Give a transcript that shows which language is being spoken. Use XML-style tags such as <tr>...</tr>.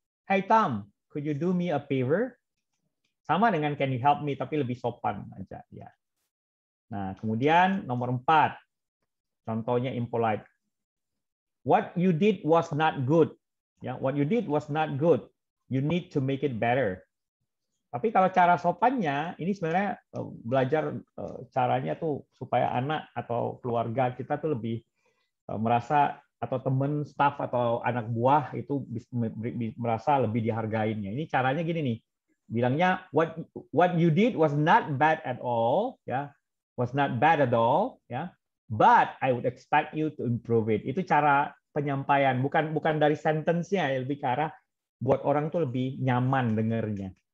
<en>Hey Tom, could you do me a favor?</en> <id>Sama dengan</id> <en>can you help me,</en> <id>tapi lebih sopan aja ya. Nah, kemudian nomor 4, contohnya impolite.</id> <en>What you did was not good. Ya, what you did was not good. You need to make it better.</en> <id>Tapi kalau cara sopannya, ini sebenarnya belajar caranya tuh supaya anak atau keluarga kita tuh lebih merasa, atau teman, staff atau anak buah itu merasa lebih dihargainnya. Ini caranya gini nih, bilangnya</id> <en>what you did was not bad at all, ya, was not bad at all, ya. But I would expect you to improve it.</en> <id>Itu cara penyampaian, bukan dari sentence-nya, lebih ke arah buat orang tuh lebih nyaman dengernya.</id>